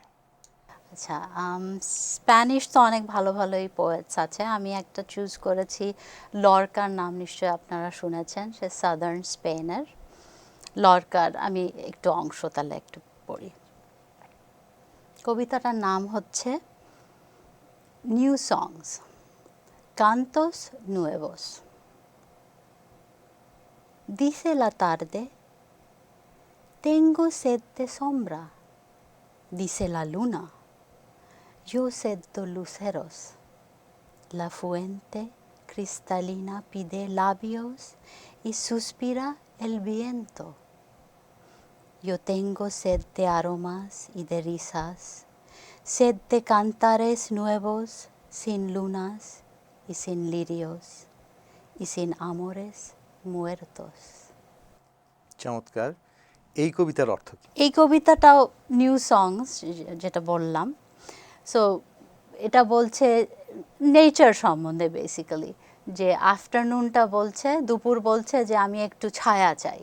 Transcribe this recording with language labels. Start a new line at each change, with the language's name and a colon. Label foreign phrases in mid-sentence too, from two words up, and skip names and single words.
Bangla: আচ্ছা, স্প্যানিশ তো অনেক ভালো ভালোই পোয়েটস আছে। আমি একটা চুজ করেছি, লরকার নাম নিশ্চয়ই আপনারা শুনেছেন, সে সাদার্ন স্পেনের। লরকার আমি একটু অংশ তাহলে একটু পড়ি। কবিতাটার নাম হচ্ছে
English: new songs,
Spanish: Cantos Nuevos. Dice la tarde: tengo sed de sombra. Dice la luna: yo sed de luceros. La fuente cristalina pide labios y suspira el viento. Yo tengo sed de aromas y de risas, sed de cantares nuevos, sin lunas y sin lirios y sin amores muertos.
Bangla: চমৎকার। এই কবিতার অর্থ কি? এই কবিতাটাও
English: new songs,
Bangla: যেটা বললাম। সো এটা বলছে নেচার সম্বন্ধে বেসিক্যালি, যে আফটারনুনটা বলছে, দুপুর বলছে যে আমি একটু ছায়া চাই।